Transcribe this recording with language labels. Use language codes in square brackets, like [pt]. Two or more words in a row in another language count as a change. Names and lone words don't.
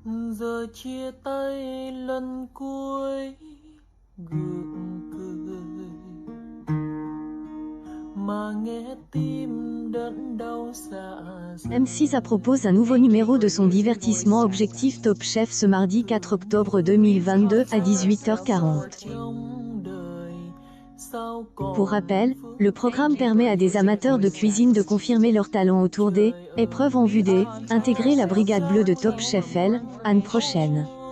[vi] Giờ chia tay lần cuối gượng cười mà nghe tim đớn đau dạ dày. [fr] M6 propose un nouveau numéro de son divertissement Objectif Top Chef ce mardi 4 octobre 2022 à 18h40. Pour rappel, le programme permet à des amateurs de cuisine de confirmer leur talent autour des épreuves en vue des intégrer la brigade bleue de Top Chef l'année prochaine.